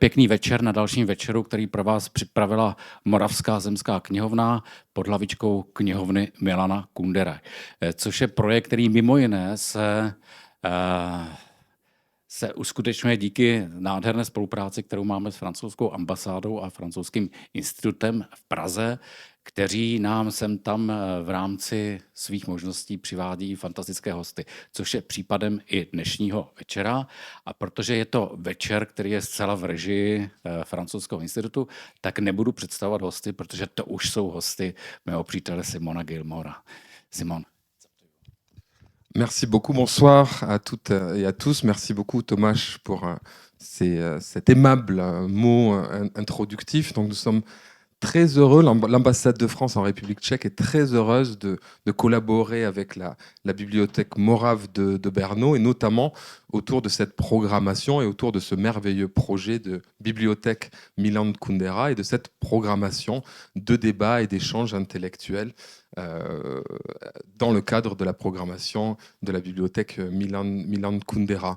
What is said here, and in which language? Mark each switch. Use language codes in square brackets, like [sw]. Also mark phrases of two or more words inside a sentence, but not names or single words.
[cs] pěkný večer na dalším večeru, který pro vás připravila Moravská zemská knihovna pod hlavičkou knihovny Milana Kundera, což je projekt, který mimo jiné se uskutečňuje díky nádherné spolupráci, kterou máme s francouzskou ambasádou a francouzským institutem v Praze, kteří nám sem tam v rámci svých možností přivádí fantastické hosty, což je případem i dnešního večera. A protože je to večer, který je zcela v režii francouzského institutu, tak nebudu představovat hosty, protože to už jsou hosty mého přítele Simona Gilmora. Simon. [fr] Merci beaucoup, bonsoir à toutes et à tous. Merci beaucoup Thomas pour cet aimable mot introductif. Donc nous sommes très heureux, l'ambassade de France en République tchèque est très heureuse de collaborer avec la bibliothèque Morave de Brno et notamment autour de cette programmation et autour de ce merveilleux projet de bibliothèque Milan Kundera et de cette programmation de débats et d'échanges intellectuels dans le cadre de la programmation de la bibliothèque Milan Kundera.